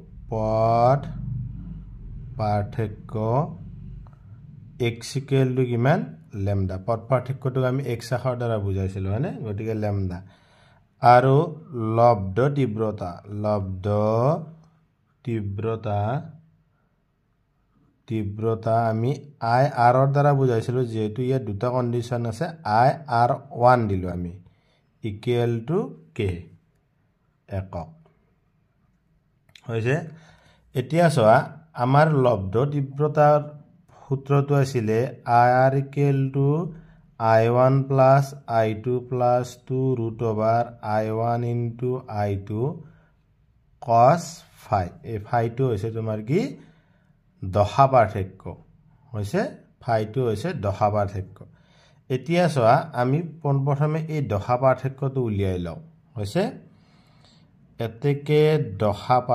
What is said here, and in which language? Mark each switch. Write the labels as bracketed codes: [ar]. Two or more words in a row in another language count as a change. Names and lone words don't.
[as] x = কিমান λ পথ পাৰ্থক্যটো আমি x আখৰ দ্বাৰা বুজাইছিলো হয়নে গতিকে λ আৰু লব্ধ তীব্ৰতা আমি i r ৰ দ্বাৰা বুজাইছিলো যেহেতু ইয়াত দুটা কন্ডিশন আছে i r1 দিলো আমি = k একক হৈছে এতিয়া চোৱা আমাৰ লব্ধ তীব্ৰতাৰ সূত্ৰটো আছিল ir = i1 + i2 + 2√i1 * i2 cos phi এই ফাইটো হৈছে তোমাৰ কি দশা পাৰ্থক্য হৈছে ফাইটো হৈছে দশা পাৰ্থক্য এতিয়া চোৱা আমি পোনপ্ৰথমে এই দশা পাৰ্থক্যটো উলিয়াই লওঁ হৈছে এতেকে দশা